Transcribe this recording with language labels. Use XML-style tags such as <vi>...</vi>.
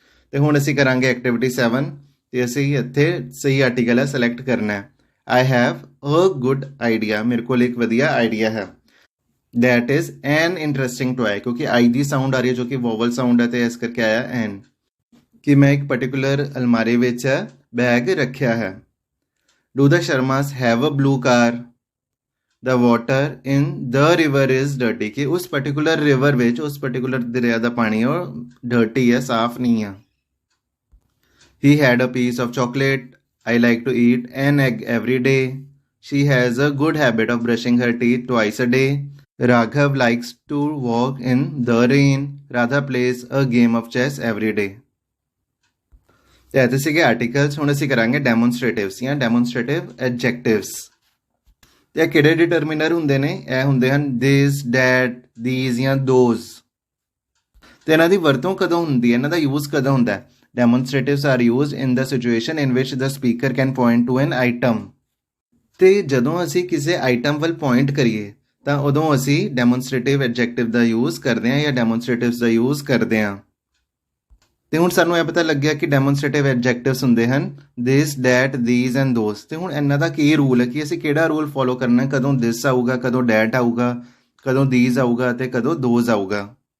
<pa>ਤੇ ਹੁਣ ਅਸੀਂ ਕਰਾਂਗੇ ਐਕਟੀਵਿਟੀ 7 ਤੇ ਅਸੀਂ ਇੱਥੇ ਸਹੀ ਆਰਟੀਕਲ ਹੈ ਸਿਲੈਕਟ ਕਰਨਾ ਹੈ।</pa> <en>I have a good idea,</en> <pa>ਮੇਰੇ ਕੋਲ ਇੱਕ ਵਧੀਆ ਆਈਡੀਆ ਹੈ।</pa> <en>That is an interesting toy,</en> <pa>ਕਿਉਂਕਿ I ਦੀ ਸਾਊਂਡ ਆ ਰਹੀ ਹੈ ਜੋ ਕਿ ਵੋਵਲ ਸਾਊਂਡ ਹੈ ਤੇ ਇਸ ਕਰਕੇ ਆਇਆ ਐਨ। ਕਿ ਮੈਂ ਇੱਕ ਪਰਟੀਕੂਲਰ ਅਲਮਾਰੀ ਵਿੱਚ ਬੈਗ ਰੱਖਿਆ ਹੈ।</pa> <en>Do the Sharmas have a blue car? The water in the river is dirty,</en> <pa>ਕਿ ਉਸ ਪਰਟੀਕੂਲਰ ਰਿਵਰ ਵਿੱਚ, ਉਸ ਪਰਟੀਕੂਲਰ ਦਰਿਆ ਦਾ ਪਾਣੀ ਉਹ ਡਰਟੀ ਹੈ, ਸਾਫ਼ ਨਹੀਂ ਆ।</pa> <en>He had a piece of chocolate. I like to eat an egg every day. She has a good habit of brushing her teeth twice a day. Raghav likes to walk in the rain. Radha plays a game of chess every day.</en> <pa>ਤੇ ਇਹਦੇ ਸੀਗੇ articles. ਹੁਣ ਅਸੀਂ ਕਰਾਂਗੇ ਡੈਮੋਨਸਟ੍ਰੇਟਿਵਸ ਜਾਂ ਡੈਮੋਨਸਟ੍ਰੇਟਿਵ ਐਡਜੈਕਟਿਵਸ। ਤੇ ਇਹ ਕਿਹੜੇ ਡਿਟਰਮੀਨਰ ਹੁੰਦੇ ਨੇ? ਇਹ ਹੁੰਦੇ ਹਨ ਦਿਸ, ਡੈਟ, ਥੀਸ ਜਾਂ ਦੋਜ਼। ਤੇ ਇਹਨਾਂ ਦੀ ਵਰਤੋਂ ਕਦੋਂ ਹੁੰਦੀ ਹੈ, ਇਹਨਾਂ ਦਾ ਯੂਜ਼ ਕਦੋਂ ਹੁੰਦਾ ਹੈ?</pa> <en>Demonstratives are used in the situation in which the speaker can point to an item.</en> <pa>ਤੇ ਜਦੋਂ ਅਸੀਂ ਕਿਸੇ ਆਈਟਮ ਵੱਲ ਪੁਆਇੰਟ ਕਰੀਏ ਤਾਂ ਉਦੋਂ ਅਸੀਂ ਡੈਮੋਨਸਟ੍ਰੇਟਿਵ ਐਡਜੈਕਟਿਵ ਦਾ ਯੂਜ਼ ਕਰਦੇ ਹਾਂ ਜਾਂ ਡੈਮੋਨਸਟ੍ਰੇਟਿਵਸ ਦਾ ਯੂਜ਼ ਕਰਦੇ ਹਾਂ। ਤੇ ਹੁਣ ਸਾਨੂੰ ਇਹ ਪਤਾ ਲੱਗਿਆ ਕਿ ਡੈਮੋਨਸਟ੍ਰੇਟਿਵ ਐਡਜੈਕਟਿਵਸ ਹੁੰਦੇ ਹਨ ਦਿਸ, ਡੈਟ, ਥੀਸ ਐਂਡ ਦੋਜ਼। ਤੇ ਹੁਣ ਇਹਨਾਂ ਦਾ ਕੀ ਰੂਲ ਹੈ ਕਿ ਅਸੀਂ ਕਿਹੜਾ ਰੂਲ ਫੋਲੋ ਕਰਨਾ ਹੈ? ਕਦੋਂ ਦਿਸ ਆਊਗਾ, ਕਦੋਂ ਡੈਟ ਆਊਗਾ, ਕਦੋਂ ਥੀਸ ਆਊਗਾ ਤੇ ਕਦੋਂ ਦੋਜ਼ ਆਊਗਾ।</pa>